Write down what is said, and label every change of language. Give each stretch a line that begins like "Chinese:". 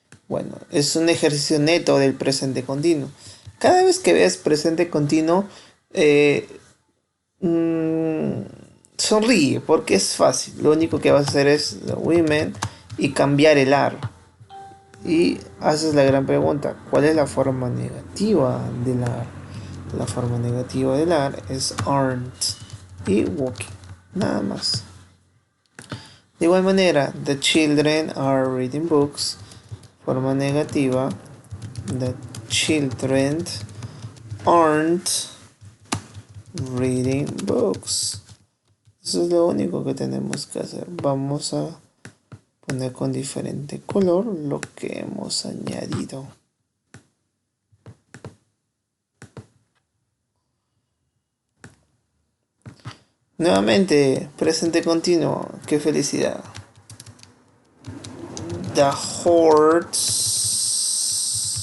Spanish: Bueno, es un ejercicio neto del presente continuo. Cada vez que veas presente continuo, sonríe porque es fácil. Lo único que vas a hacer es
English: the women
Spanish: y cambiar el are. Y haces la gran pregunta, ¿cuál es la forma negativa del are? La forma negativa del are es aren't y walking, nada más. De igual manera,
English: the children are reading books.
Spanish: Forma negativa,
English: the children aren't reading books.
Spanish: Eso es lo único que tenemos que hacer. Vamos a poner con diferente color lo que hemos añadido. Nuevamente, presente continuo. ¡Qué felicidad!
English: The horse